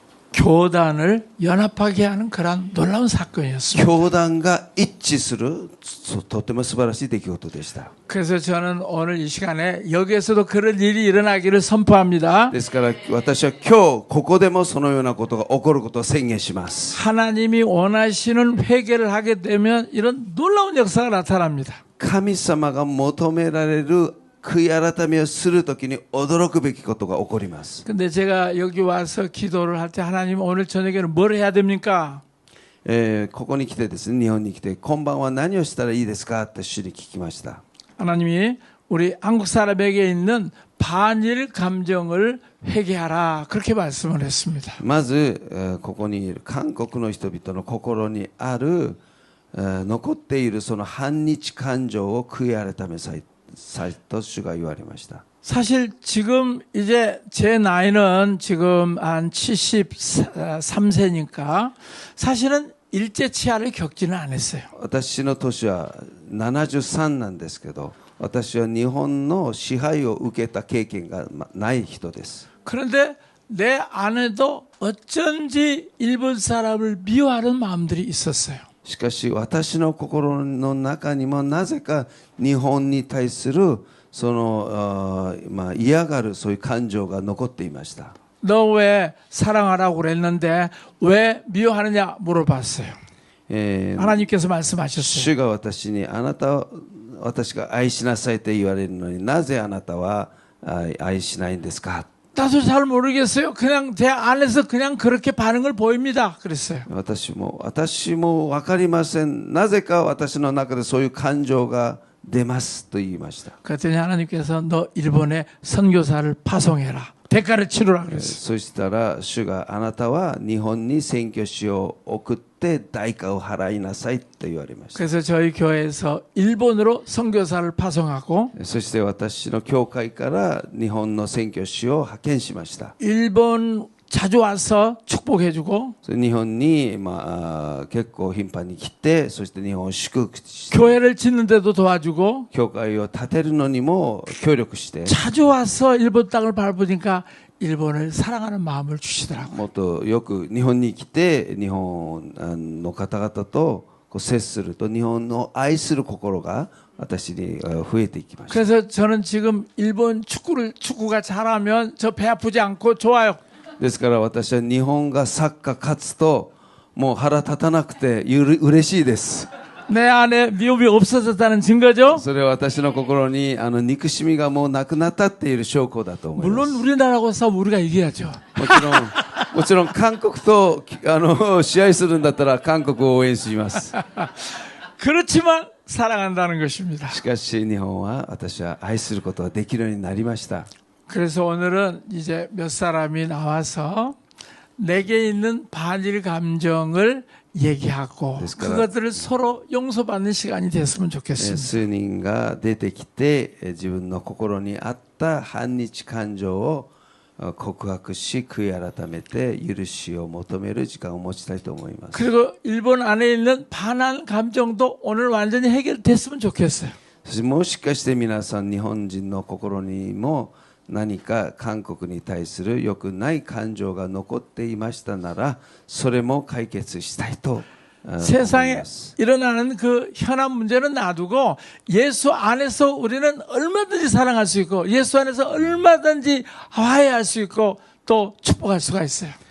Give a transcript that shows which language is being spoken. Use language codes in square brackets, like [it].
[ko] 교단을 연합하게 하는 그런 놀라운 사건이었습니다. [ja] 教団が一致するとても素晴らしい出来事でした。 [ko] 그래서 저는 오늘 이 시간에 여기에서도 그런 일이 일어나기를 선포합니다. [ja] ですから私は今日ここでもそのようなことが起こることを宣言します。 [ko] 하나님이 원하시는 회개를 하게 되면 이런 놀라운 역사가 나타납니다. [ja] 神様が求められる悔い改めをするときに驚くべきことが起こります。 [ko] 근데 제가 여기 와서 기도를 할 때 하나님 오늘 저녁에는 뭘 해야 됩니까? [ja] ここに来てですね、日本に来て今晩は何をしたらいいですかって主に聞きました。 [ko] 하나님이 우리 한국 사람에게 있는 반일 감정을 회개하라 그렇게 말씀을 했습니다. [ja] まずここにいる韓国の人々の心にある残っているその反日感情を悔い改めさいと主が言われました。 [ko] 사실 지금 이제 제 나이는 지금 한 73세니까 사실은 일제치하를 겪지는 않았어요. [ja] 私の年は73なんですけど、私は日本の支配を受けた経験がない人です。 [ko] 그런데 내 안에도 어쩐지 일본 사람을 미워하는 마음들이 있었어요. [ja] しかし私の心の中にもなぜか日本に対するその嫌がるそういう感情が残っていました。 [ko] 너 왜 사랑하라고 그랬는데 왜 미워하느냐 물어봤어요. 하나님께서 말씀하셨어요. [ja] 主が私にあなた私が愛しなさいと言われるのになぜあなたは愛しないんですか。 [ko] 나도 잘 모르겠어요. 그냥 제 안에서 그냥 그렇게 반응을 보입니다. 그랬어요. [ja] 私も分かりません。なぜか私の中でそういう感情が出ますと言いました。 [ko] 그랬더니 하나님께서 너 일본에 선교사를 파송해라. 대가를 치르라 그랬어요. [ja] そしたら主があなたは日本に宣教師を送って代価を払いなさいと言われました。 [ko] 그래서 저희 교회에서 일본으로 선교사를 파송하고 [ja] そして私の教会から日本の宣教師を派遣しました。 [ko] 일본 자주 와서 축복해주고 [ja] 日本に結構頻繁に来て、そして日本を祝福して [ko] 교회를 짓는데도 도와주고 [ja] 教会を建てるのにも協力して [ko] 자주 와서 일본 땅을 밟으니까 일본을 사랑하는 마음을 주시더라고요. [ja] もっとよく日本に来て日本の方々と接すると日本の愛する心が私に増えていきました。 [ko] 그래서 저는 지금 일본 축구가 잘하면 저 배 아프지 않고 좋아요. [ja] ですから私は日本がサッカー勝つともう腹立たなくて嬉しいです。 [ko] 내 안에 미움이 없어졌다는 증거죠. [ja] それは私の心に憎しみがもうなくなったっていう証拠だと思います。 [ko] 물론 우리나라하고 싸우면 우리가 이겨야죠. [ja] もちろん韓国と試合するんだったら韓国を応援します。 [ko] 그렇지만 사랑한다는 것입니다. [ja] しかし日本は私は愛することができるようになりました。 [ko] 그래서 오늘은 이제 몇 사람이 나와서 내게 있는 반일 감정을 얘기하고 그것들을 서로 용서받는 시간이 됐으면 좋겠습니다. [ja] 数人が出てきて自分の心にあった反日感情を告白し悔い改めて許しを求める時間を持ちたいと思います。 [ko] 그리고 일본 안에 있는 반한 감정도 오늘 완전히 해결됐으면 좋겠어요. [ja] そしてもしかして皆さん日本人の心にも何か韓国に対する良くない感情が残っていましたならそれも解決したいと [ko] 세상에 일어나는 그 현안 문제는 놔두고 예수 안에서 우리는 얼마든지 사랑할 수 있고 예수 안에서 얼마든지 화해할 수 있고 또 축복할 수가 있어요.